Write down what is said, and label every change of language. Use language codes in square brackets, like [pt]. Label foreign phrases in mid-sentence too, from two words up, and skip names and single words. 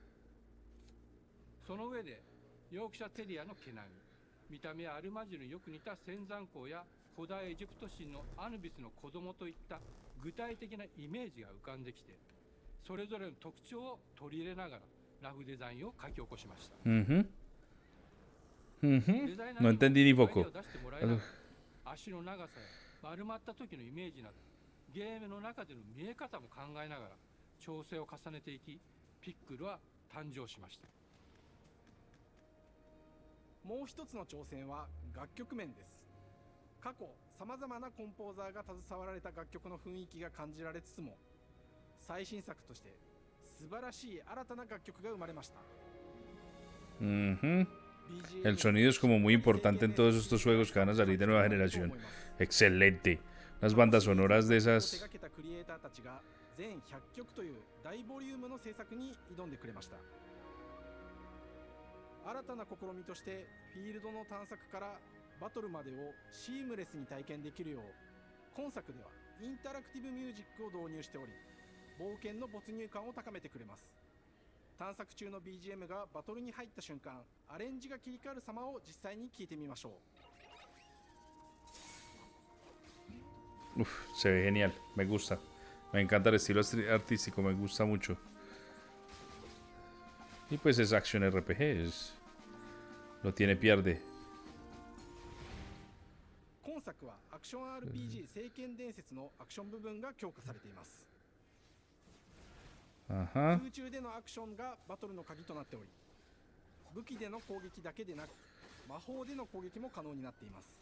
[ja] その上でヨークシャテリアの毛並み、見た目やアルマジルによく似た仙山港や古代エジプト神のアヌビスの子供といった具体的なイメージが浮かんできて、それぞれの特徴を取り入れながらラフデザインを書き起こしました。 [es] No entendí ni poco. [ja] 足の長さや丸まった時のイメージなどゲームの中での見え方も考えながら調整を重ねていき、ピックルは誕生しました。もう一つの挑戦は楽曲面です。過去さまざまなコンポーザーが携わられた楽曲の雰囲気が感じられつつも、最新作として素晴らしい新たな楽曲が生まれました。 [es] El sonido es como muy importante en todos estos juegos que van a salir de nueva generación. Excelente. Unas bandas sonoras de esas. [ja] 全100曲という大ボリュームの制作に挑んでくれました。新たな試みとしてフィールドの探索からバトルまでをシームレスに体験できるよう、今作ではインタラクティブミュージックを導入しており、冒険の没入感を高めてくれます。探索中の BGM がバトルに入った瞬間、アレンジが切り替わる様を実際に聞いてみましょ [es] う。Uf, se ve genial, me gusta. Me encanta el estilo artístico, me gusta mucho. Y pues es [en] Action RPG, [es] no tiene pierde. [ja] 今作はアクション RPG 聖剣伝説のアクション部分が強化されています。空中でのアクションがバトルの鍵となっており、武器での攻撃だけでなく魔法での攻撃も可能になっています。